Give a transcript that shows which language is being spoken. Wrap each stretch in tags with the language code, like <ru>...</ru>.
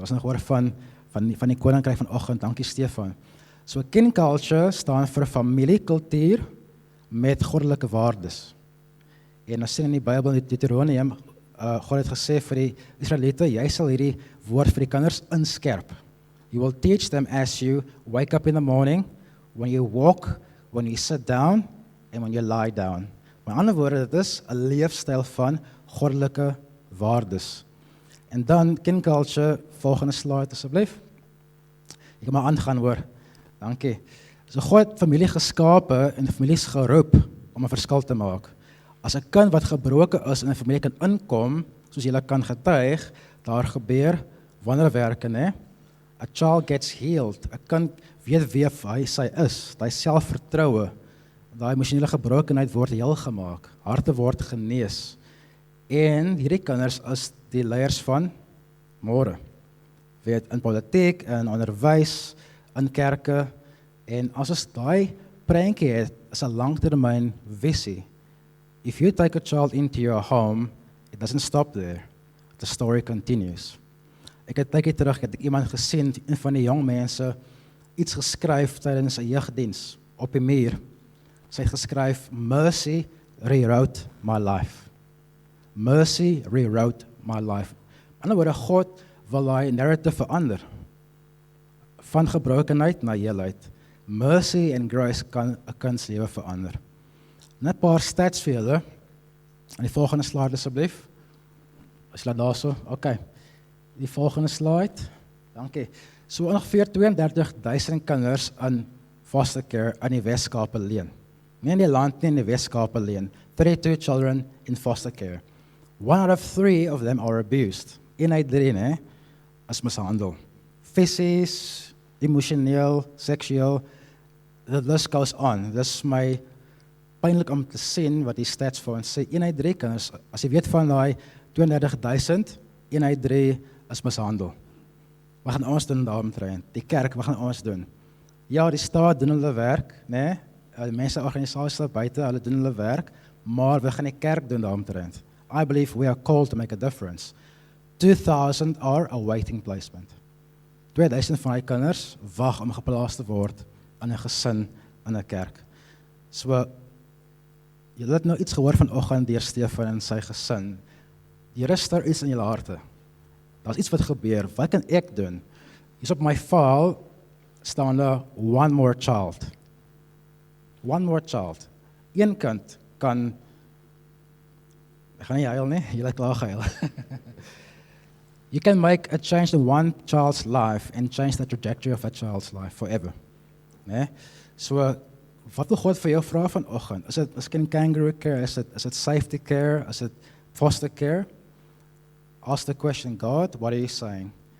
<af>Ons het gehoor van die koninkryk vanoggend. Dankie Stefan. So Kin Culture staan vir 'n familiekultuur met goddelike waardes. En ons sien in die Bybel in Deuteronomium, God het gesê vir die Israeliete, jy sal hierdie woord vir die kinders inskerp.</af> <en>You will teach them as you wake up in the morning, when you walk, when you sit down, and when you lie down.</en> <af>Met ander woorde, dit is 'n leefstyl van goddelike waardes. En dan Kin Culture, volgende slide asseblief. Jy kan maar aangaan hoor. Dankie. So God het familie geskape en families geroep om 'n verskil te maak. As 'n kind wat gebroken is in 'n familie kan inkom, soos jy kan getuig, daar gebeur wonderwerke, né?</af> <en>A child gets healed.</en> <af>'n Kind weet wie sy is, daai selfvertroue, daai emosionele gebrokenheid word heel gemaak, harte word genees. En hierdie kinders is die leiers van môre. Weet in politiek, in onderwys, in kerke, en as ons daai prentjie het, is 'n langtermyn visie.</af> <en>If you take a child into your home, it doesn't stop there. The story continues.</en> <af>Ek het tydjie terug het ek iemand gesien, een van die jong mense, iets geskryf tydens 'n jeugdiens op die muur. Sy het geskryf,</af> <en>Mercy rewrote my life. Mercy rewrote my life.</en> <af>In ander woorde, God wil daai narrative verander. Van gebrokenheid na heelheid.</af> <en>Mercy and grace</en> <af>kan 'n kind se lewe verander. Net 'n paar stats vir julle. En die volgende slide asseblief. As jy daar so, okay. Die volgende slide. Dankie. So ongeveer 32,000 kinders in foster care in die Weskaap alleen. Nie in die land nie, in die Weskaap alleen.</af> <en>32 children in foster care. 1 out of 3 of them are abused.</en> <af>1 uit 3, né, is mishandel. Fisies, emosioneel, seksueel,</af> <en>the list goes on.</en> <af>Dis my pynlik om te sien wat die stats vir ons sê. 1 uit 3 kinders, as jy weet van daai 32,000, 1 uit 3 is mishandel. Wat gaan ons doen daaromtrent? Die kerk, wat gaan ons doen? Ja, die staat doen hulle werk, né? Die mense organisasies daar buite, hulle doen hulle werk, maar we gaan die kerk doen daaromtrent.</af> <en>I believe we are called to make a difference. 2,000 are awaiting placement.</en> <af>2,000 van die kinders wag om geplaas te word in 'n gesin in 'n kerk. So julle het nou iets gehoor vanoggend deur Stefan en sy gesin. Die Here stir iets in julle harte. Daar's iets wat gebeur. Wat kan ek doen? Hier op my file staan daar</af> <en>one more child. One more child.</en> <af>Een kind kan, ek gaan nie huil nie, julle het klaar gehuil.</af> <en>You can make a change in one child's life and change the trajectory of that child's life forever.</en> <af>Nee? So, wat wil God vir jou vra vanoggend? Is dit kangaroo care?</af> <en>Is it safety care? Is it foster care? Ask the question, God, what are you saying?</en>